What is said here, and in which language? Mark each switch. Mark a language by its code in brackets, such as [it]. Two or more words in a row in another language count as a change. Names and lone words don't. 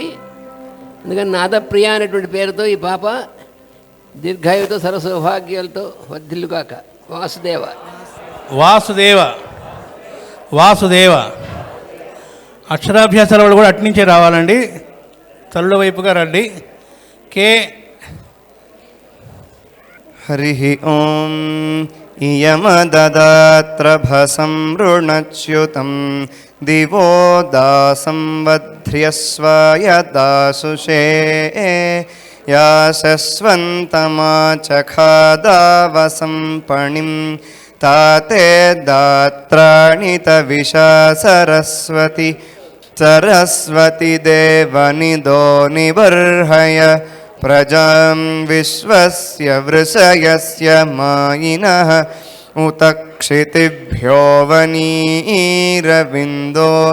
[te] అందుకని నాదప్రియ అనేటువంటి పేరుతో ఈ పాప దీర్ఘాయువుతో సర్వసౌభాగ్యాలతో వర్ధిల్లుగాక. వాసుదేవ వాసుదేవ వాసుదేవ. అక్షరాభ్యాసాల వాళ్ళు కూడా అట్నుంచే రావాలండి, తల్లుల వైపుగా రండి. కే [sa] हरिः ओं इयमददात्रभसं ऋणच्युतं दिवो दासं वध्र्यस्वाय दासुषे याशस्वन्तमाचखादावसं पणिं ताते दात्राणि तविषा सरस्वती सरस्वती देवनिदो निबर्हय प्रजां विश्वस्य वृषयस्य मायिनः उत क्षितिभ्यो वनीरविन्दो